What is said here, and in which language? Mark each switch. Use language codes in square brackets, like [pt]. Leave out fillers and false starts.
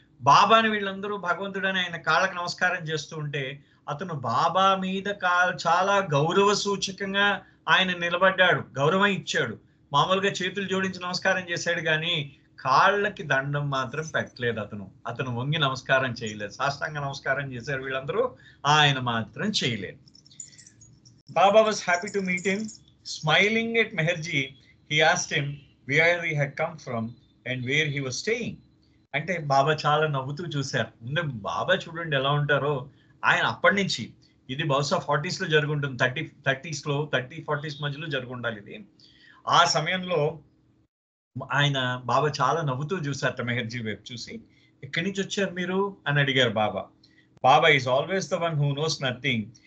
[te] బాబాని వీళ్ళందరూ భగవంతుడని ఆయన కాళ్ళకు నమస్కారం చేస్తూ ఉంటే అతను బాబా మీద చాలా గౌరవ సూచకంగా ఆయన నిలబడ్డాడు, గౌరవం ఇచ్చాడు. మామూలుగా చేతులు జోడించి నమస్కారం చేశాడు కానీ కాళ్ళకి దండం మాత్రం పెట్టలేదు. అతను వంగి నమస్కారం చేయలేదు, సాష్టాంగ నమస్కారం చేశారు వీళ్ళందరూ, ఆయన మాత్రం చేయలేదు. [en] Baba was happy to meet him. Smiling at Meherji, he asked him where he had come from and where he was staying. [te] అంటే బాబా చాలా నవ్వుతూ చూశారు. ముందే బాబా చూడండి ఎలా ఉంటారో. ఆయన అప్పటి నుంచి, ఇది బహుశా 40s లో జరుగుంటుంది, 30-40s మధ్యలో జరుగుండాలి ఇది. ఆ సమయంలో ఆయన బాబా చాలా నవ్వుతూ చూశారట మెహర్జీ వైపు చూసి. ఎక్కడి నుంచి వచ్చారు మీరు అని అడిగారు బాబా. [en] Baba is always the one who knows nothing.